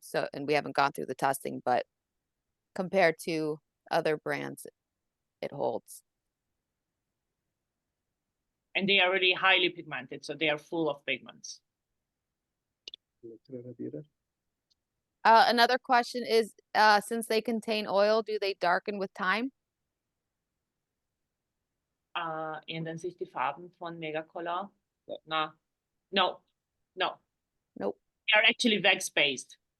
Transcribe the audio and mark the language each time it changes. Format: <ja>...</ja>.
<en>So, and we haven't gone through the testing, but compared to other brands, it holds. And they are really highly pigmented, so they are full of pigments. Another question is, since they contain oil, do they darken with time?</en> <de>Ändern sich die Farben von Megacolor?</de> <en>No. Nope. They are actually wax-based.</en>